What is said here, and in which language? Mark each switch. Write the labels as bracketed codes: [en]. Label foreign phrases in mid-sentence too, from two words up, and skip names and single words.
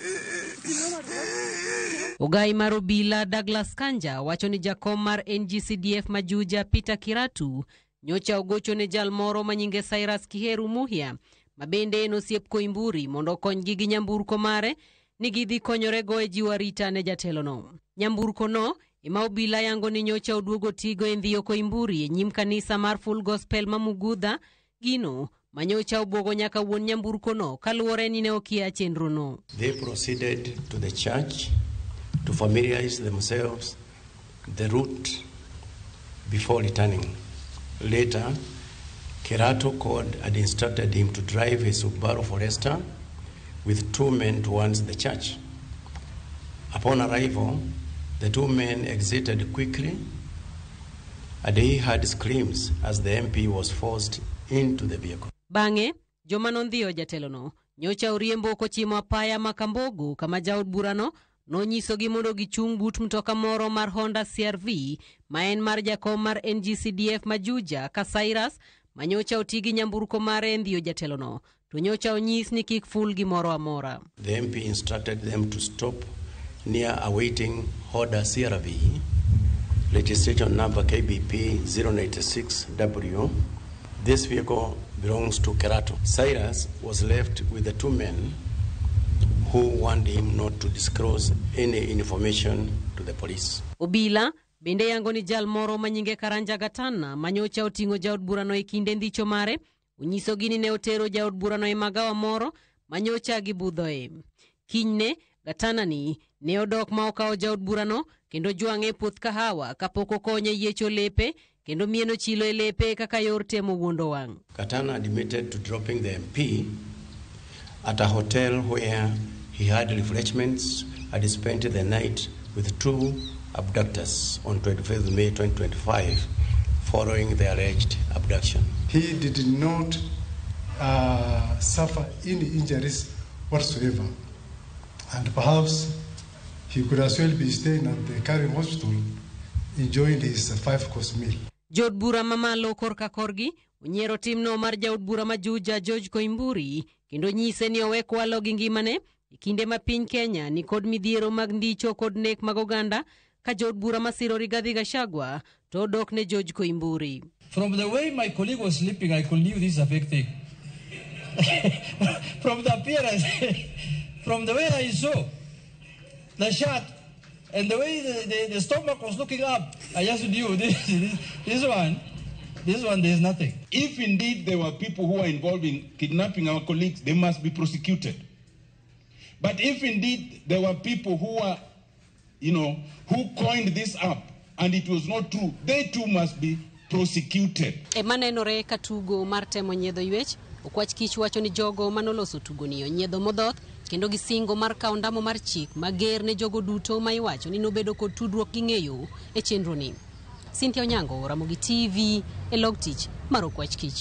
[luo] Ogai mar obila Douglas Kanja wacho ni jakom mar NGCDF Majuja Peter Kiratu nyocha ogocho ne jal moro manyinge Cyrus Kiheru Muhia mabende osiep Koimburi mondo konygi gi nyamburko mare ni gidhi konyore go e jiwo arita ne jatelo no. Nyamburko no ima obila yango ni nyocha oduogo tigo e ndhiyo Koimburi e nyim kanisa mar Full Gospel Mamugudha gino manyocha obuogo nyaka wuon nyamburko no kaluwore ni ne okia chenro no. [en] They proceeded to the church to familiarize themselves the route before returning. Later, Kiratu called and instructed him to drive a Subaru Forester with 2 men towards the church. Upon arrival, the 2 men exited quickly, and he heard screams as the MP was forced into the vehicle. [luo] Bange, joma nondhiyo jatelono, nyocha oriembo kochimo apaya makambogu kama jaod burano, nonyisogi mondo gichung' but mtoka moro mar Honda CRV, ma en mar jakom mar NGCDF Majuja, Kasairas, manyocha otigi nyamburko mare ndhiyo jatelono, to nyocha onyis ni kik ful gimoro amora. [en] The MP instructed them to stop near awaiting Honda CRV, registration number KBP 096W. This vehicle belongs to Kerato. Cyrus was left with the 2 men who warned him not to disclose any information to the police. [luo] Obila bende yango ni jal moro manyinge Karanja Gatana manyocha otingo jaod burano e kinde ndicho mare, unyiso gini ne otero jaod burano e magawa moro manyocha gibudhoe. Kinyne Gatana ni ne odok ma okawo jaod burano kendo jwange puoth kahawa kapoko konye yiecho lepe kendo mieno chilo e lepe kaka yor temo wuondo wang'. [en] Gatana admitted to dropping the MP at a hotel where he had refreshments and spent the night with 2 abductors on 25th May 2025 following the alleged abduction. He did not suffer any injuries whatsoever, and perhaps he could as well be staying at the Karen Hospital enjoying his 5-course meal. [luo] Jod bura mamalo korka korgi unyiero timno mar jaod bura Majuja George Koimburi kendo nyise ni oweko walo gi ngimane ikinde ma piny Kenya ni kod midhiero mag ndicho kod nek mag oganda ka jod bura masiro Rigathi Gachagua to dok ne George Koimburi. [en] From the way my colleague was sleeping, I could knew this is a fake thing. From the appearance, from the way I saw the shirt and the way the stomach was looking up, I just knew this one, there's nothing. If indeed there were people who are involved in kidnapping our colleagues, they must be prosecuted. But if indeed there were people who are, who coined this up and it was not true, they too must be prosecuted. [luo] Emanenore katugo mar temo nyiedho ywech, okwach kich wacho ni jogo manoloso tugo ni onyiedho modhoth kendo gisingo mar kawo ndamo mar chik mager ne jogo duto ma iwacho ni nobedo kod tudruok gi ng'eyo e chenro ni. Cynthia Onyango, Ramogi TV, e log tich mar okwach kich.